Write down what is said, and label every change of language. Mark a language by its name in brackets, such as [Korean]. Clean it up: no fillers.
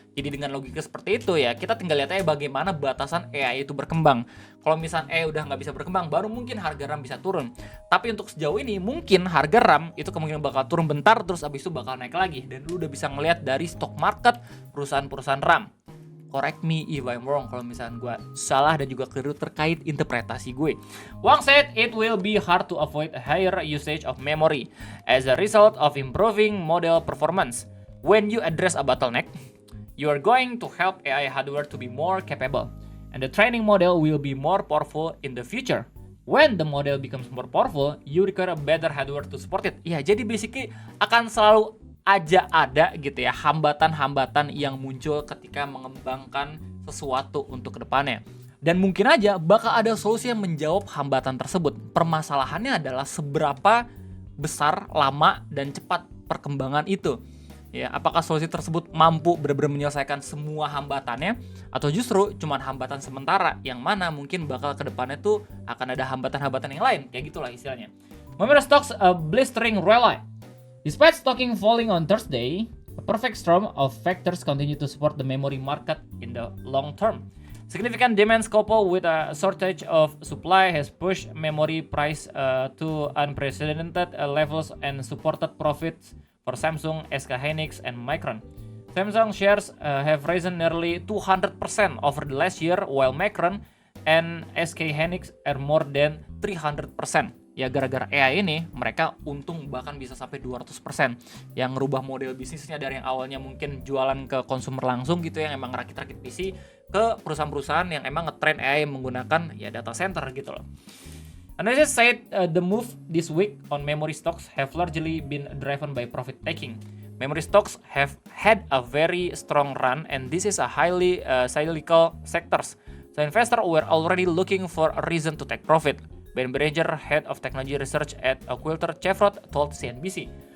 [Indonesian] Jadi dengan logika seperti itu ya kita tinggal lihat aja bagaimana batasan AI itu berkembang. Kalau misalnya AI udah nggak bisa berkembang, baru mungkin harga RAM bisa turun. Tapi untuk sejauh ini mungkin harga RAM itu kemungkinan bakal turun bentar terus abis itu bakal naik lagi. Dan lu udah bisa ngelihat dari stock market perusahaan-perusahaan RAM. Correct me if I'm wrong kalau misalnya gue salah dan juga keliru terkait interpretasi gue. [English] Wang said it will be hard to avoid higher usage of memory as a result of improving model performance. When you address a bottleneck, you are going to help AI hardware to be more capable, and the training model will be more powerful in the future. When the model becomes more powerful, you require a better hardware to support it. [Indonesian] Ya, jadi basically akan selalu aja ada gitu ya hambatan-hambatan yang muncul ketika mengembangkan sesuatu untuk kedepannya. Dan mungkin aja bakal ada solusi yang menjawab hambatan tersebut. Permasalahannya adalah seberapa besar, lama, dan cepat perkembangan itu. Ya, apakah solusi tersebut mampu benar-benar menyelesaikan semua hambatannya atau justru cuma hambatan sementara yang mana mungkin bakal kedepannya tuh akan ada hambatan-hambatan yang lain. Kayak gitulah istilahnya. [English] Memory stocks a blistering rally. Despite stocking falling on Thursday, a perfect storm of factors continue to support the memory market in the long term. Significant demand coupled with a shortage of supply has pushed memory price to unprecedented levels and supported profits for Samsung, SK Hynix, and Micron. Samsung shares have risen nearly 200% over the last year, while Micron and SK Hynix are more than 300%. [Indonesian] Ya gara-gara AI ini mereka untung bahkan bisa sampai 200% yang ngerubah model bisnisnya dari yang awalnya mungkin jualan ke konsumer langsung gitu yang emang rakit-rakit PC ke perusahaan-perusahaan yang emang ngetrain AI menggunakan ya data center gitu loh. [English] Analysts said the move this week on memory stocks have largely been driven by profit taking. Memory stocks have had a very strong run and this is a highly cyclical sectors. So investors were already looking for a reason to take profit. Ben Berenger, head of technology research at Quilter Chevrot, told CNBC.